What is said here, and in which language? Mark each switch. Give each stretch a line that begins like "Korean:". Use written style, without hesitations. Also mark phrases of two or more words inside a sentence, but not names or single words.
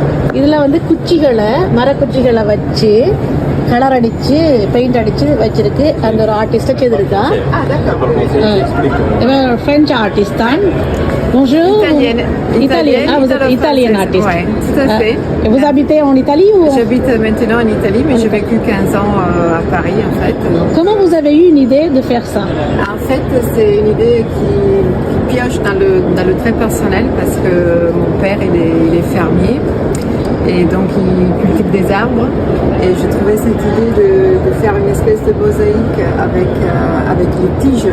Tamil: இதில் வந்து குச்சிகளை மரக்குச்சிகளை வச்சு கலர் அடித்து பெயிண்ட் அடித்து வச்சிருக்கு. அந்த ஒரு ஆர்டிஸ்ட்டை செய்திருக்கா. இவன்
English: French artist
Tamil: தான்.
French: Bonjour. Italienne. Ah, vous êtes italienne artiste. Ouais, tout à fait. Et vous habitez en Italie ou... J'habite maintenant en Italie, mais j'ai vécu 15 ans à Paris en fait. Comment vous avez eu une idée de faire ça? En fait, c'est une idée qui pioche dans le très personnel parce que mon père il est fermier et donc il cultive des arbres et j'ai trouvé cette idée de faire une espèce de mosaïque avec les tiges.